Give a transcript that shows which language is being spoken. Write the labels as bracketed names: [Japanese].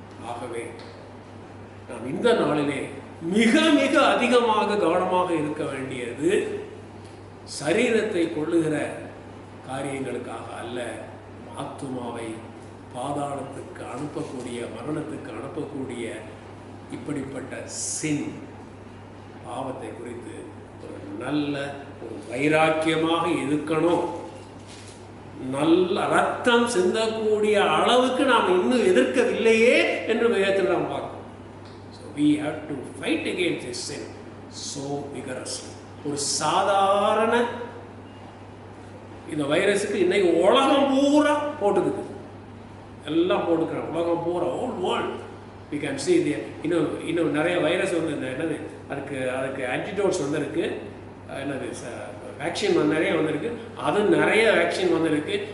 [Tamil] ஆகவே நாம் இந்த நாளிலே மிக மிக அதிகமாக கவனமாக இருக்க வேண்டியது சரீரத்தை கொள்ளுகிற காரியங்களுக்காக அல்ல, ஆத்துமாவை பாதாளத்துக்கு அனுப்பக்கூடிய, மரணத்துக்கு அனுப்பக்கூடிய இப்படிப்பட்ட சின் பாவத்தை குறித்து ஒரு நல்ல ஒரு வைராக்கியமாக இருக்கணும். நல்ல ரத்தம் சிந்தக்கூடிய அளவுக்கு நாம் இன்னும் எதிர்க்கவில்லையே என்று வேதத்தில் நாம் பார்க்கிறோம். [English] So we have to fight against this sin so vigorously. [Tamil] ஒரு சாதாரண இந்த வைரஸுக்கு இன்னைக்கு உலகம் பூரா போட்டுக்குது, எல்லாம் போட்டுக்கிறாங்க உலகம் பூரா, [English] Whole world. We can see the [Tamil] இன்னும் நிறைய வைரஸ் வந்து இந்த என்னது அதுக்கு ஆன்டிடோட்ஸ் வந்திருக்கு, என்னது வேக்சின் நிறைய வந்திருக்கு, அது நிறைய வேக்சின் வந்திருக்கு.